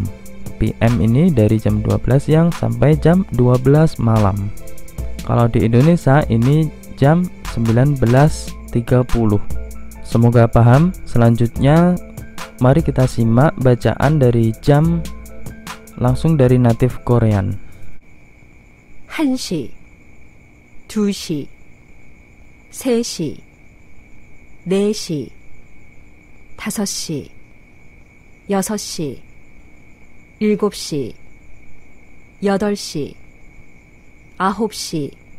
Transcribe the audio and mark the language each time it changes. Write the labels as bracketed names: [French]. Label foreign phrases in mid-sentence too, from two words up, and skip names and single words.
[Indonesian] PM ini dari jam 12 siang sampai jam 12 malam. Kalau di Indonesia ini jam 19.30. Semoga paham. Selanjutnya mari kita simak bacaan dari jam langsung dari [English] native Korean. [Korean] 1시, 2시, 3시, 4시, 5시, 6시, 7시, 8시, 9시,